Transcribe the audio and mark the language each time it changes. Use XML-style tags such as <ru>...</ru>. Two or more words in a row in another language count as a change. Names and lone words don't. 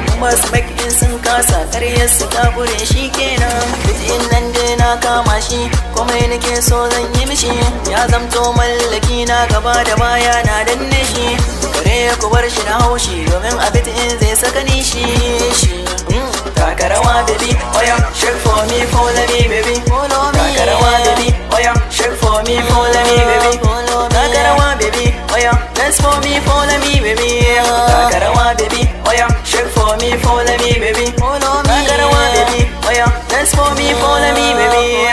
<ha>Masu bakin sun kasa, karyar su ta gure shi kenan. Duk in nan dai na kama shi, komai nake so zan yi mishi. Ya zamto mallaki na gaba da baya na danne shi. Kare ku bar shi na haushi, domin a bit in zai saka ni shi. Shi. Mm. Taka rawa</ha> <en>baby, oya, shake for me, follow me baby. Follow me.</en> <ha>Taka rawa</ha> <en>baby, oya, shake for me, follow me baby. Follow me.</en> <ha>Taka rawa</ha> <en>baby, oya, dance for me, follow me baby.</en> <ha>Taka rawa</ha> <en>baby, oya, shake for me, follow me baby. Follow me.</en> <ha>Taka rawa</ha> <en>baby, oya, dance for me, follow me baby.</en>